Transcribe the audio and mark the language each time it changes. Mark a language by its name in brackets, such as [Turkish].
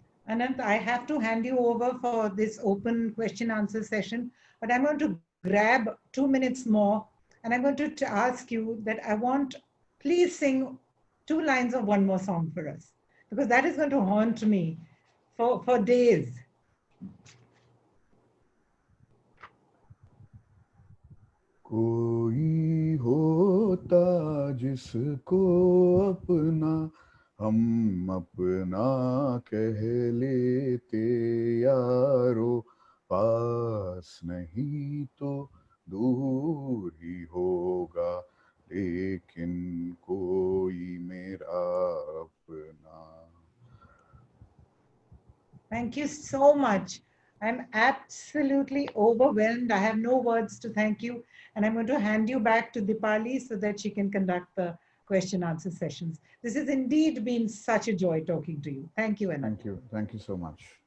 [English] Ananth, I have to hand you over for this open question answer session, but I'm going to grab 2 minutes more and I'm going to ask you that I want, please sing 2 lines of one more song for us, because that is going to haunt me for days. [Hindi] कोई होता जिसको अपना हम अपना कह लेते यारो पास नहीं तो दूर ही होगा लेकिन कोई मेरा अपना. [English] Thank you so much. I'm absolutely overwhelmed. I have no words to thank you. And I'm going to hand you back to Dipali so that she can conduct the question answer sessions. This has indeed been such a joy talking to you. Thank you, Anna. Thank you. Thank you so much.